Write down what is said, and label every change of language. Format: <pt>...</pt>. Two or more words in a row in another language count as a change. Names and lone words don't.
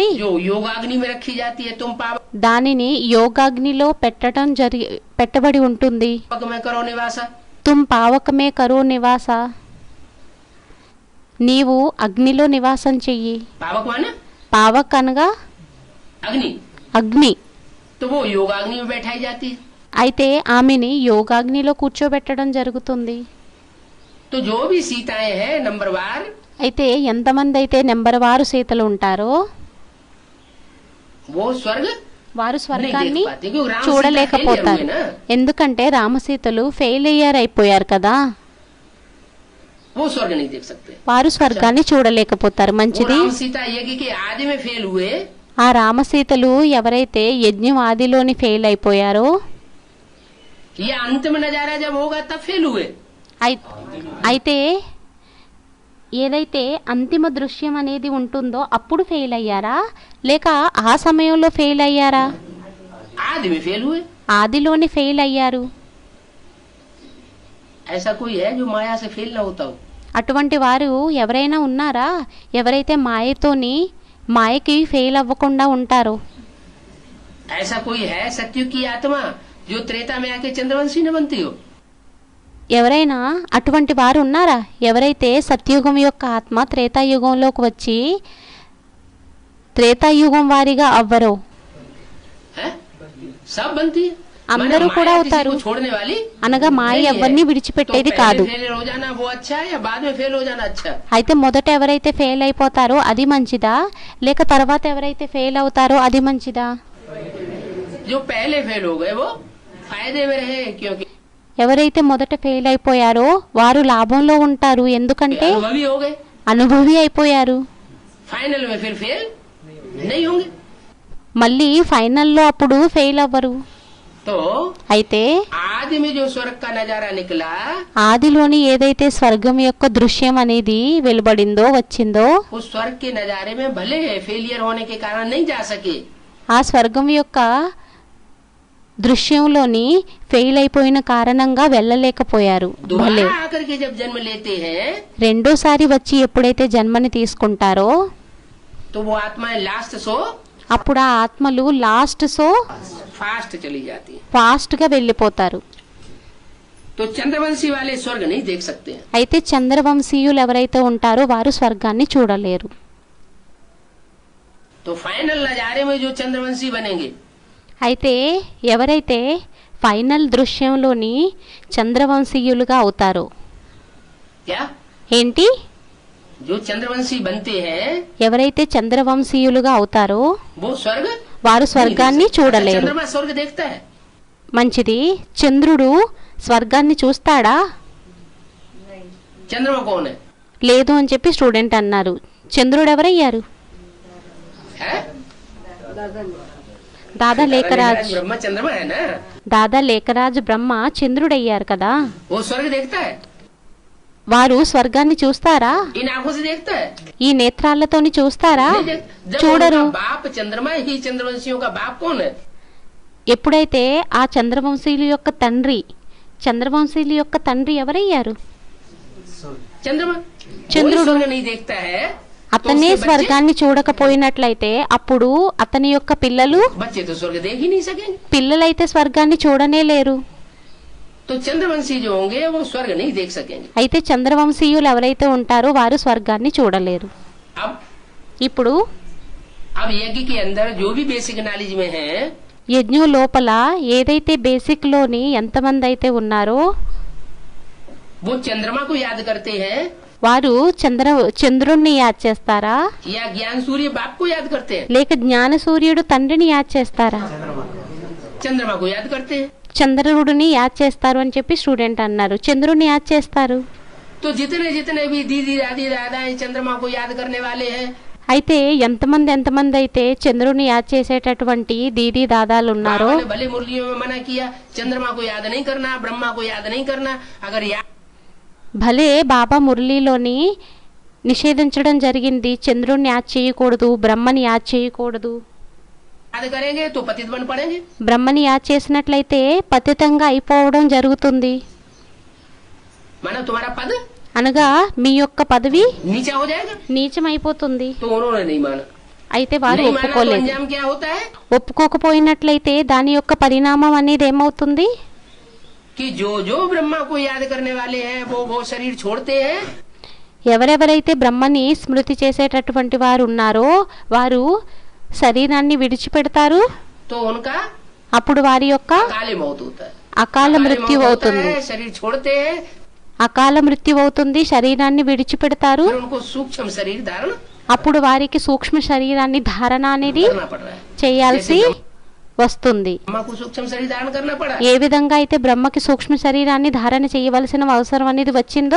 <hi>जो योगाग्नि में रखी जाती है। तुम पावक</hi> <te>దానిని యోగాగ్నిలో పెట్టబడి ఉంటుంది.</te> <hi>में करो निवास। तुम पावकमे करो निवास,</hi> <te>నీవు అగ్నిలో నివాసం చెయ్యి.</te> <hi>पावक माने</hi> <te>పావక్ అనగా</te> <hi>अग्नि,</hi> <te>అగ్ని.</te> <hi>तो वो योगाग्नि में बैठाई जाती है।</hi> <te>అయితే ఆమెని యోగాగ్నిలో కూర్చోబెట్టడం జరుగుతుంది.</te> <hi>तो जो भी सीताएं हैं नंबर वार,</hi> <te>అయితే ఎంతమంది అయితే నెంబర్ వారు సీతలు ఉంటారో</te> <hi>वो स्वर्ग</hi> <te>వారు స్వర్గాన్ని</te> <hi>नहीं देख पाते, क्योंकि राम सीता</hi> <te>చూడలేకపోతారు.</te> <hi>failure हुए ना,</hi> <te>ఎందుకంటే రామసీతలు ఫెయిలియర్ అయిపోయారు కదా.</te> <hi>वो स्वर्ग नहीं देख सकते।</hi> <te>వారు స్వర్గాన్ని చూడలేకపోతారు.</te> <hi>वो</hi> <te>మంచిది.</te> <hi>राम सीता यज्ञ के आदि में फेल हुए,</hi> <te>ఆ రామసీతలు ఎవరైతే యజ్ఞం ఆదిలోని ఫెయిల్ అయిపోయారో,</te> <hi>ये अंतिम नजारा जब होगा तब फेल हुए।</hi> <te>అయితే ఏదైతే అంతిమ దృశ్యం అనేది ఉంటుందో అప్పుడు ఫెయిల్ అయ్యారా, లేక ఆ సమయంలో ఫెయిల్ అయ్యారా?</te> <hi>आदि में फेल हुए।</hi> <te>ఆదిలోని ఫెయిల్ అయ్యారు.</te> <hi>ऐसा कोई है जो माया से फेल ना होता हो?</hi> <te>అటువంటి వారు ఎవరైనా ఉన్నారా ఎవరైతే మాయకి ఫెయిల్ అవ్వకుండా ఉంటారో?</te> <hi>ऐसा कोई है सत्युग की आत्मा जो त्रेता में आके चंद्रवंशी न बनती हो?</hi> <te>ఎవరైనా అటువంటి వారు ఉన్నారా ఎవరైతే సత్యుగం యొక్క ఆత్మ త్రేతాయుగంలోకి వచ్చి త్రేతాయుగం వారిగా అవ్వరో?</te> <hi>है? सब बनती है।</hi> <te>అందరూ</te> <hi>माने</hi> <te>కూడా</te> <hi>माया</hi> <te>అవుతారు.</te> <hi>किसी को छोड़ने वाली</hi> <te>అనగా మాయ</te> <hi>नहीं है।</hi> <te>ఎవరిని విడిచిపెట్టేది</te> <hi>तो</hi> <te>కాదు.</te> <hi>पहले फेल हो जाना वो अच्छा है या बाद में फेल हो जाना अच्छा?</hi> <te>అయితే మొదట ఎవరైతే ఫెయిల్ అయిపోతారో అది మంచిదా, లేక తర్వాత ఎవరైతే ఫెయిల్ అవుతారో అది మంచిదా?</te> <hi>जो पहले फेल हो गए वो फायदे में रहे, क्योंकि</hi> <te>ఎవరైతే మొదట ఫెయిల్ అయిపోయారో వారు లాభంలో ఉంటారు. ఎందుకంటే</te> <hi>अनुभवी हो गए,</hi> <te>అనుభవి అయిపోయారు.</te> <hi>फाइनल में फिर फेल नहीं होंगे।</hi> <te>మళ్ళీ ఫైనల్లో అప్పుడు ఫెయిల్ అవ్వరు.</te> <hi>तो</hi> <te>అయితే</te> <hi>आदि में जो स्वर्ग का नजारा निकला,</hi> <te>ఆదిలోని ఏదైతే స్వర్గం యొక్క దృశ్యం అనేది వెలువడిందో వచ్చిందో</te> <hi>उस स्वर्ग के नजारे में भले फेलियर होने के कारण नहीं जा सके,</hi> <te>ఆ స్వర్గం యొక్క దృశ్యంలోని ఫెయిల్ అయిపోయిన కారణంగా వెళ్ళలేకపోయారు. భలే</te> <hi>दोबारा आकर के जब जन्म लेते हैं</hi> <te>రెండోసారి వచ్చి ఎప్పుడైతే జన్మని తీసుకుంటారో</te> <hi>तो वो आत्माएं</hi> <en>last so</en> <te>అప్పుడు ఆ ఆత్మలు లాస్ట్</te> <hi>फास्ट चली जाती हैं।</hi> <te>ఫాస్ట్ గా వెళ్ళిపోతారు.</te> <hi>तो चंद्रवंशी वाले स्वर्ग नहीं देख सकते हैं।</hi> <te>అయితే చంద్రవంశీయులు ఎవరైతే ఉంటారో వారు స్వర్గాన్ని చూడలేరు.</te> <hi>तो फाइनल नजारे में जो चंद्रवंशी बनेंगे,</hi> <te>అయితే ఎవరైతే ఫైనల్ దృశ్యంలోని చంద్రవంశీయులుగా అవుతారో</te> <hi>क्या</hi> <te>ఏంటి</te> <hi>जो चंद्रवंशी बनते हैं</hi> <te>ఎవరైతే చంద్రవంశీయులుగా అవుతారో</te> <hi>वो स्वर्ग</hi> <te>వారు స్వర్గాన్ని</te> <hi>नहीं देख सकते।</hi> <te>చూడలేరు.</te> <hi>चंद्रमा स्वर्ग देखता है?</hi> <te>మంచిది. చంద్రుడు స్వర్గాన్ని చూస్తాడా?</te> <hi>चंद्रमा कौन है?</hi> <te>లేదు అని చెప్పి స్టూడెంట్ అన్నారు. చంద్రుడు ఎవరయ్యారు?</te> <hi>है?</hi> <te>దాదా లేఖరాజ్</te> <hi>ब्रह्मा चंद्रमा है ना,</hi> <te>దాదా లేఖరాజ్ బ్రహ్మ చంద్రుడయ్యారు కదా.</te> <hi>वो स्वर्ग देखता है?</hi> <te>వారు స్వర్గాన్ని చూస్తారా?</te> <hi>इन आंखों से देखता है?</hi> <te>ఈ నేత్రాలతోని చూస్తారా?</te> <hi>नहीं देख- जब</hi> <te>చూడరు.</te> <hi>उनका बाप चंद्रमा ही चंद्रवंशियों का बाप कौन है?</hi> <te>ఎప్పుడైతే ఆ చంద్రవంశీయుల యొక్క తండ్రి చంద్రవంశీయుల యొక్క తండ్రి ఎవరయ్యారు?</te> <hi>चंद्रमा।</hi> <te>चंद्रुడు।</te> <hi>कोई स्वर्ग नहीं देखता है तो</hi> <te>అతనే</te> <hi>उसके बच्चे-</hi> <te>స్వర్గాన్ని చూడకపోయినట్లయితే అప్పుడు అతని యొక్క</te> <hi>बच्चे तो स्वर्ग देख ही नहीं सकेंगे।</hi> <te>పిల్లలైతే స్వర్గాన్ని చూడనే లేరు.</te> <hi>तो चंद्रवंशी जो होंगे वो स्वर्ग नहीं देख सकेंगे।</hi> <te>అయితే చంద్రవంశీయులు ఎవరైతే ఉంటారో వారు స్వర్గాన్ని చూడలేరు.</te> <hi>अब</hi> <te>ఇప్పుడు</te> <hi>अब यज्ञ के अंदर जो भी</hi> <en>basic knowledge</en> <hi>में है</hi> <te>యజ్ఞం లోపల ఏదైతే బేసిక్ లోని ఎంతమంది అయితే ఉన్నారో</te> <hi>वो चंद्रमा को याद करते हैं</hi> <te>వారు చంద్రుణ్ణి యాద్ చేస్తారా</te> <hi>या ज्ञान सूर्य बाप को याद करते हैं?</hi> <te>లేక జ్ఞాన సూర్యుడు తండ్రిని యాద్ చేస్తారా?</te> <hi>चंद्रमा को याद करते हैं।</hi> <te>చంద్రుడిని యాద్ చేస్తారు అని చెప్పి స్టూడెంట్ అన్నారు. చంద్రుడిని యాద్ చేస్తారు.</te> <hi>तो जितने जितने भी दीदी दादी दादाएं चंद्रमा को याद करने वाले हैं,</hi> <te>అయితే ఎంతమంది అయితే చంద్రుని యాద్ చేసేటటువంటి దీదీ దాదాలు ఉన్నారో</te> <hi>बाबा ने भले मुरलियों में मना किया चंद्रमा को याद नहीं करना, ब्रह्मा को याद नहीं करना, अगर याद</hi> <te>భలే బాబా మురళీలోని నిషేధించడం జరిగింది. చంద్రుణ్ణి యాద్ చేయకూడదు, బ్రహ్మని యాద్ చేయకూడదు.</te> <hi>करेंगे तो पतित बन पड़ेंगे।</hi> <te>బ్రహ్మని యాద్ చేసినట్లయితే పతితంగా అయిపోవడం జరుగుతుంది.</te> <hi>मानो तुम्हारा पद</hi> <te>అనగా మీ యొక్క పదవి</te> <hi>नीचा हो जाएगा।</hi> <te>నీచమైపోతుంది.</te> <hi>तो उन्होंने नहीं माना।</hi> <te>అయితే వారు</te> <hi>नहीं माना तो</hi> <te>ఒప్పుకోలేదు.</te> <hi>अंजाम क्या होता है</hi> <te>ఒప్పుకోకపోయినట్లయితే దాని యొక్క పరిణామం అనేది ఏమవుతుంది?</te> <hi>कि जो जो ब्रह्मा को याद करने वाले हैं वो शरीर छोड़ते हैं,</hi> <te>ఎవరెవరైతే బ్రహ్మని స్మృతి చేసేటటువంటి వారు ఉన్నారో వారు శరీరాన్ని విడిచిపెడతారు.</te> <hi>तो उनका</hi> <te>అప్పుడు వారి యొక్క</te> <hi>काले मौत होता है।</hi> <te>అకాల</te> <hi>काले</hi> <te>మృత్యు</te> <hi>मौत होता</hi> <te>అవుతుంది.</te> <hi>है, शरीर छोड़ते हैं,</hi> <te>అకాల మృత్యు అవుతుంది, శరీరాన్ని విడిచిపెడతారు.</te> <hi>फिर उनको सूक्ष्म शरीर धारण</hi> <te>అప్పుడు వారికి సూక్ష్మ శరీరాన్ని ధారణ అనేది</te> <hi>करना पड़ रहा है।</hi> <te>చేయాల్సి వస్తుంది.</te> <hi>ब्रह्मा को सूक्ष्म शरीर धारण करना पड़ा,</hi> <te>ఏ విధంగా అయితే బ్రహ్మకి సూక్ష్మ శరీరాన్ని ధారణ చేయవలసిన అవసరం అనేది వచ్చిందో</te>